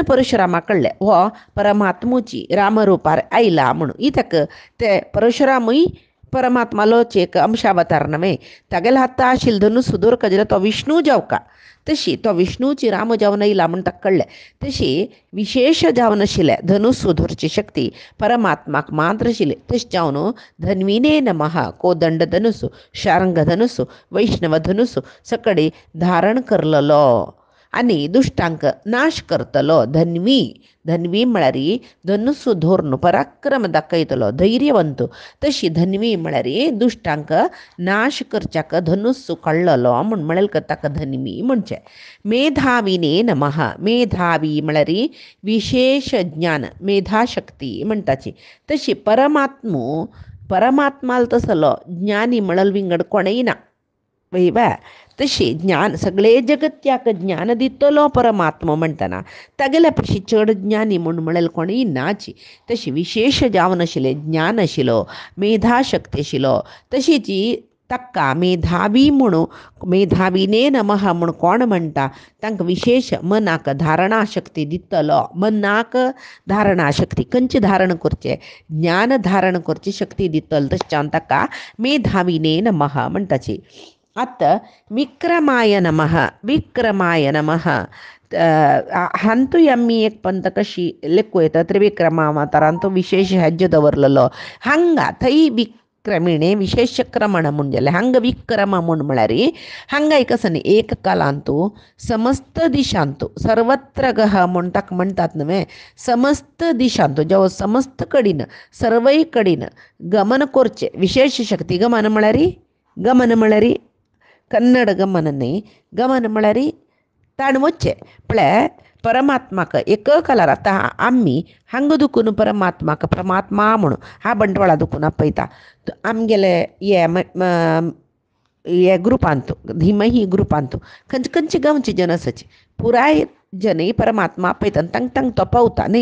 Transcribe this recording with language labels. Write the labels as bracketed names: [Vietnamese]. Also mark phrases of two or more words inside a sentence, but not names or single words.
[Konkani] परशुरामा कळ्ळें हो परमात्मूची रामरुपार आयला म्हणून इतक ते परशुरामूय परमात्मालोच एक अंशावतार न्हय तागेले हाता आशिल्लो धनुसू दवरका जाल्यार तो विष्णू जावका तशी तो विष्णूची राम जावन येयला म्हण ताका कळ्ळें तशी विशेष जावन आशिल्ले धनुसू धरची शक्ती परमात्माक मात्र आशिल्ली तशें जावन [Sanskrit] धन्विने नमः [Konkani] कोदंड धनुसू शार्ंग धनुसू वैष्णव धनुसू सकडी धारण करलेलो आनी दुश्टांक नाश करतलो धन्वी म्हळ्यार धनुसू धरून पराक्रम दाखयतलो धैर्यवंत तशी धन्वी म्हळ्यार दुश्टांक नाश करच्याक धनुसू काडलेलो म्हूण म्हळें ताका धन्वी म्हणचे. [Sanskrit] मेधाविने नमः. [Konkani] मेधावी म्हळ्यार विशेष ज्ञान मेधाशक्ती म्हणटाची तशी परमात्माल तसलो ज्ञानी म्हळेल विंगड कोणय ना वय तशी ज्ञान सगळे जगत्याक ज्ञान दितलो परमात्मा म्हणटना तागेल्या पशी चड ज्ञानी म्हूण म्हळेल कोणय नाची तशी विशेष जावन आशिल्लें ज्ञान आशिल्लो मेधाशक्ती आशिल्लो तशीच ताका मेधावी म्हणू [Sanskrit] मेधावीने नमः [Konkani] म्हूण कोण म्हणटा तांकां विशेष मनाक धारणा शक्ती दितलो. मनाक धारणा शक्ती खंयची धारण करचें ज्ञान धारण करची शक्ती दितलो तशें ताका [Sanskrit] मेधावीने नमः [Konkani] म्हणटाची. आतां [Sanskrit] विक्रमाय नमः विक्रमाय नमः [Konkani] हांतूय आमी एक पंत कशी लेखू येता त्रिविक्रमावतारांत विशेष हेज्य दवरलेलो. हांगा थंय विक्रमिणे विशेष क्रमण म्हणजेले हांगा विक्रम म्हळ्यार हांगा एक आसा न्ही एक कालांतू समस्त दिशांतू सर्वत्र गह म्हूण ताका म्हणटात न्हय. समस्त दिशांतू जेव समस्त कडेन सर्वय कडेन गमन करचें विशेष शक्ती. गमन म्हळ्यार कन्नड गमन न्ही. गमन म्हळ्यार ताण वच्चें म्हळ्यार परमात्माक एक कालार आतां आमी हांगा दुखून परमात्माक परमात्मा म्हणून हा बंटवाळा दुखून आपयता आमगेले हे ग्रुपांतू धीमही ग्रुपांतू खंयचे खंयचे गांवचे जन आसाचे पुराय जन परमात्मा आपयता आनी तांकां तो पावता न्ही.